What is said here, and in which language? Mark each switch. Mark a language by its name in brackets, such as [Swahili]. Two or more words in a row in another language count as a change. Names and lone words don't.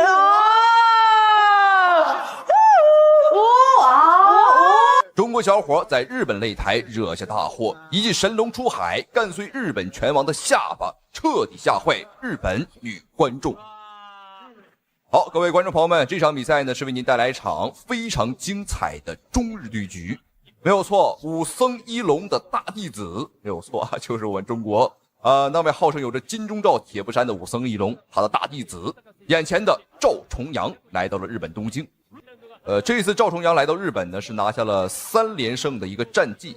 [Chinese] 中國小伙在日本擂台惹下大禍，一記神龍出海，幹碎日本拳王的下巴，徹底嚇壞日本女觀眾。好，各位觀眾朋友們，這場比賽呢是為您帶來一場非常精彩的中日對局。没有错，武僧一龙的大弟子没有错啊，就是我们中国那位号称有着金钟罩铁布衫的武僧一龙，他的大弟子眼前的赵重阳来到了日本东京。这一次赵重阳来到日本呢，是拿下了3连胜的一个战绩。